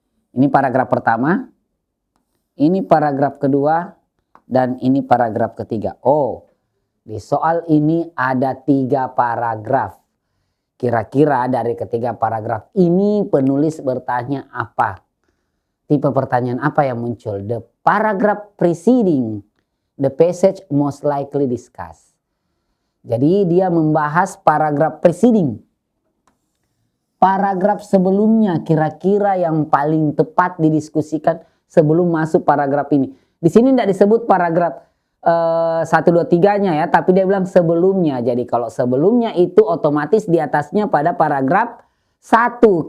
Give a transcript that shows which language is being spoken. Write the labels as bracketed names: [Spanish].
[Indonesian] Ini paragraf pertama, ini paragraf kedua, dan ini paragraf ketiga. Oh, di soal ini ada 3 paragraf. Kira-kira dari ketiga paragraf ini penulis bertanya apa? Tipe pertanyaan apa yang muncul? [English] The paragraph preceding the passage most likely discussed. [Indonesian] Jadi dia membahas paragraf preceding. Paragraf sebelumnya kira-kira yang paling tepat didiskusikan sebelum masuk paragraf ini. Di sini tidak disebut paragraf 1, 2, 3-nya ya, tapi dia bilang sebelumnya. Jadi kalau sebelumnya itu otomatis di atasnya pada paragraf 1.